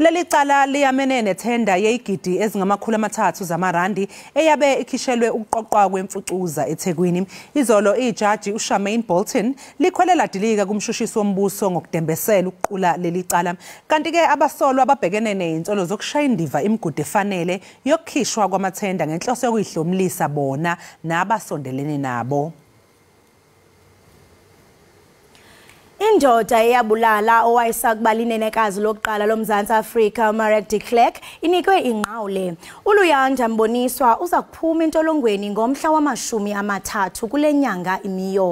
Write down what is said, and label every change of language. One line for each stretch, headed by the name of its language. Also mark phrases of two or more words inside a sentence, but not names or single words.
Zulu: Leli cala liyamene nethenda yeyigidi ezingamakhulu amathathu zamarandi eyabe ikhishelwe ukuqoqwa kwemfucuza eThekwini. Izolo ijaji uSharmaine Bolton likhwelela dilika kumshushisi wombuso ngokudembesela ukuqula leli cala. Kanti ke abasolwa ababhekene nezinsolo zokushaya indiva imigudu efanele yokukhishwa kwamathenda ngenhloso yokuyihlomlisa bona nabasondelene nabo. Indoda eyabulala owayesakubalini nenekazi lokuqala loMzantsi Afrika Marek de Klerk inikwe inqawule.
Xhosa: uLuyanda Mboniswa uza kuphuma entolongweni ngomhla wama-30 kule nyanga iMeyo.